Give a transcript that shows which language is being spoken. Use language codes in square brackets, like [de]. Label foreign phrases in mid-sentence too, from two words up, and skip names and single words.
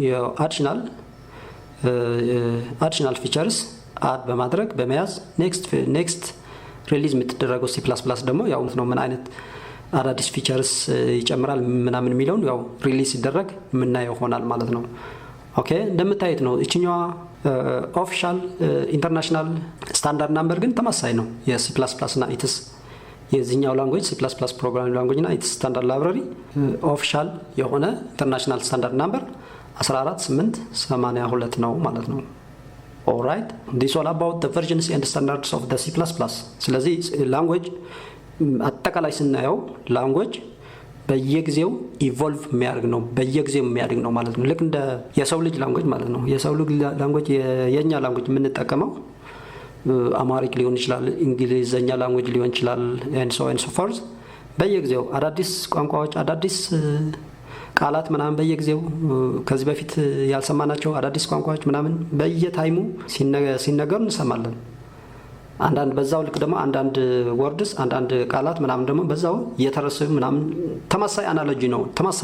[en] additional features add [am] በማድረግ በመያዝ [en] next release [am] የምትደረገው C++ ደግሞ ያው ነው ምን አይነት አዳዲስ ፊቸርስ ይጨምራል ምናምን የሚለውን ያው ሪሊዝ ሲደረግ የምናየው ሆናል ማለት ነው። ኦኬ እንደምታዩት ነው እቺኛዋ [en] official international standard number [am] ግን ተመሳሳይ ነው የC++ እና ኢትስ የዚህኛው ላንጉዌጅ C++ [en] programming language [am] እና [en] its standard library [am] ኦፊሻል የሆነ [en] international standard number [am] 14882 ነው ማለት ነው። [en] alright this all about the versions and standards of the C++። [am] ስለዚህ ላንጉዌጅ አጠቃላይ ስናየው ላንጉዌጅ በየጊዜው ኢቮልቭ የሚያደርግ ነው በየጊዜው የሚያድግ ነው ማለት ነው። ልክ እንደ የሰው ልጅ ላንጉዌጅ ማለት ነው። የሰው ልጅ ላንጉዌጅ የኛ ላንጉዌጅ የምንጠቀመው አማሪክ ሊሆን ይችላል እንግሊዘኛ ላንጉዌጅ ሊሆን ይችላል [en] and so forth [am] በየጊዜው አዳዲስ ቋንቋዎች አዳዲስ ቃላት ምናምን በየጊዜው ከዚህ በፊት ያልሰማናቸው አዳዲስ ቋንቋዎች ምናምን በየታይሙ ሲነገሩ እንሰማለን። አንዳንድ በዛው ልክ ደግሞ አንዳንድ ወርድስ አንዳንድ ቃላት ምናምን ደግሞ በዛው እየተረሰዩ ምናምን ተመሳሳይ አናሎጂ ነው ተመሳሳይ